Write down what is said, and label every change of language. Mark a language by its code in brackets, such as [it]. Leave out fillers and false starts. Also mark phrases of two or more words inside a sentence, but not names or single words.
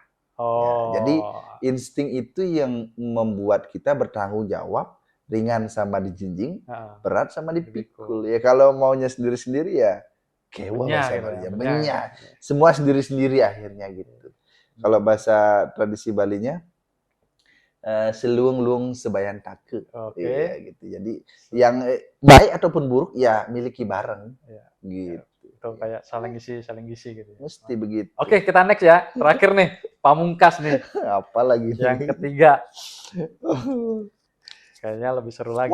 [id] Jadi insting itu yang membuat kita bertanggung jawab, ringan sama dijinjing, berat sama dipikul. Ya kalau maunya sendiri-sendiri ya kewa bahasa semua sendiri-sendiri akhirnya gitu. Kalau bahasa tradisi Balinya [ban] seluung-luung sebayan take. [id] Ya, gitu. Jadi yang baik ataupun buruk ya miliki bareng. Gitu. Itu kayak saling isi gitu. Mesti begitu. Oke, kita next ya. Terakhir nih, pamungkas nih. Apalagi yang ketiga. Kayaknya lebih seru lagi.